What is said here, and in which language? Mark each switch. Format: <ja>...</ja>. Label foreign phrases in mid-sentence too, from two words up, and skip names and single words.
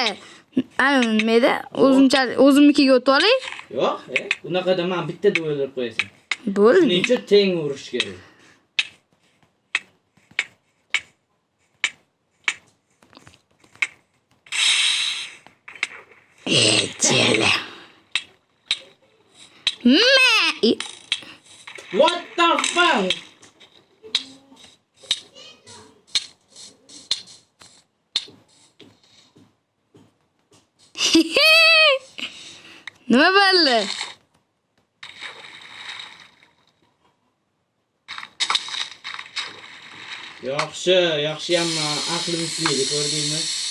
<uz>Nima o'zimnikiga o'tib olay. Yo'q, bunaqada men bittada o'ldirib qo'yasan. Bo'ldi. Shuning uchun teng urish kerak. Echele.</uz> <en>What the fuck?</en> <uz>Nima bo'ldi? Yaxshi hamma aqlim ishlaydi, ko'rdingmi?</uz>